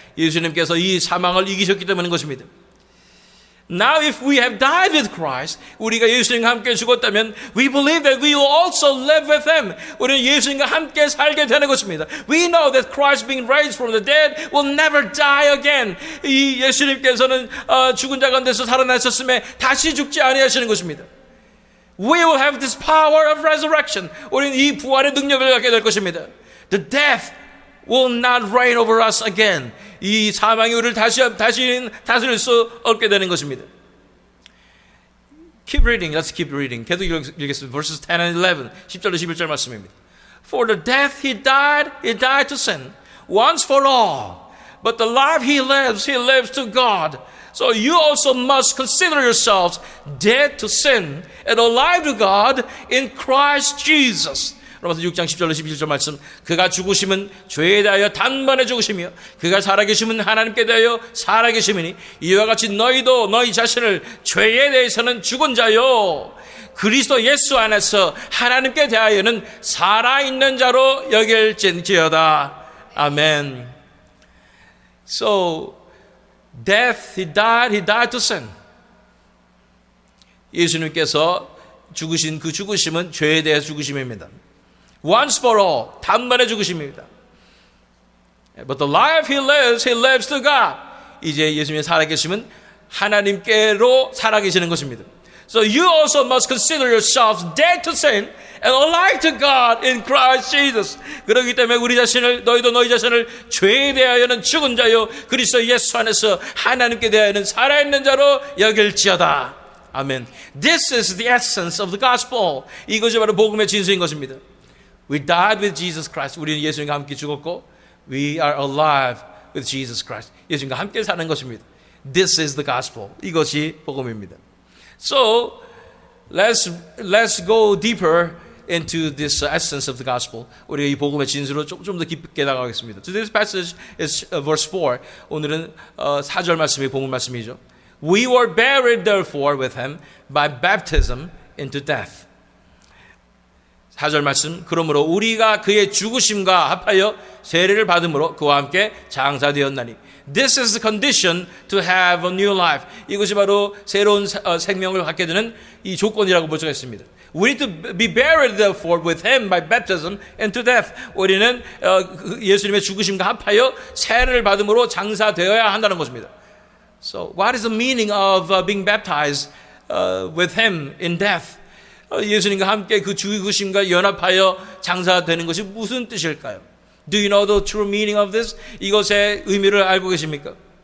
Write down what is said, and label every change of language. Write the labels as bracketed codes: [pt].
[ko] 예수님께서 이 사망을 이기셨기 때문인 것입니다. [en] Now if we have died with Christ, [ko] 우리가 예수님과 함께 죽었다면, [en] we believe that we will also live with Him. [ko] 우리는 예수님과 함께 살게 되는 것입니다. [en] We know that Christ being raised from the dead will never die again. [ko] 이 예수님께서는 죽은 자 가운데서 살아나셨음에 다시 죽지 아니하시는 것입니다. [en] We will have this power of resurrection. [ko] 우리는 이 부활의 능력을 갖게 될 것입니다. [en] The death will not reign over us again. [ko] 이 사망이 우리를 다시는 다스릴 수 없게 되는 것입니다. [en] Keep reading. Let's keep reading. [ko] 계속 읽겠습니다. [en] Verses 10 and 11. [ko] 10절로 11절 말씀입니다. [en] For the death he died to sin once for all. But the life he lives to God. So you also must consider yourselves dead to sin and alive to God in Christ Jesus. [ko] 로마서 6장 10절로 11절 말씀, 그가 죽으심은 죄에 대하여 단번에 죽으시며 그가 살아계심은 하나님께 대하여 살아계심이니 이와 같이 너희도 너희 자신을 죄에 대해서는 죽은 자요 그리스도 예수 안에서 하나님께 대하여는 살아있는 자로 여길지어다. [en] 아멘. So death, he died to sin. [ko] 예수님께서 죽으신 그 죽으심은 죄에 대해 죽으심입니다. [en] Once for all, [ko] 단번에 죽으심입니다. [en] But the life he lives to God. [ko] 이제 예수님이 살아계시면 하나님께로 살아계시는 것입니다. [en] So you also must consider yourselves dead to sin and alive to God in Christ Jesus. [ko] 그렇기 때문에 너희도 너희 자신을 죄에 대하여는 죽은 자요 그리스도 예수 안에서 하나님께 대하여는 살아있는 자로 여길지어다. 아멘. [en] This is the essence of the gospel. [ko] 이것이 바로 복음의 진수인 것입니다. [en] We died with Jesus Christ. [ko] 우리는 예수님과 함께 죽었고, [en] we are alive with Jesus Christ. [ko] 예수님과 함께 사는 것입니다. [en] This is the gospel. [ko] 이것이 복음입니다. [en] So let's go deeper into this essence of the gospel. [ko] 우리가 이 복음의 진수로 좀 더 깊게 나가겠습니다. [en] Today's passage is verse 4. [ko] 오늘은 4절 말씀이 복음 말씀이죠. [en] We were buried therefore with him by baptism into death. [ko] 4절 말씀, 그러므로 우리가 그의 죽으심과 합하여 세례를 받음으로 그와 함께 장사되었나니. [en] This is the condition to have a new life. [ko] 이것이 바로 새로운 생명을 갖게 되는 이 조건이라고 볼 수가 있습니다. [en] We need to be buried therefore with him by baptism into death. [ko] 우리는 예수님의 죽으심과 합하여 세례를 받음으로 장사되어야 한다는 것입니다. [en] So what is the meaning of being baptized with him in death? [ko] 예수님과 함께 그 죽으심과 연합하여 장사되는 것이 무슨 뜻일까요? [en] Do you know the true meaning of this? [ko] 이것의 의미를 알고 계십니까?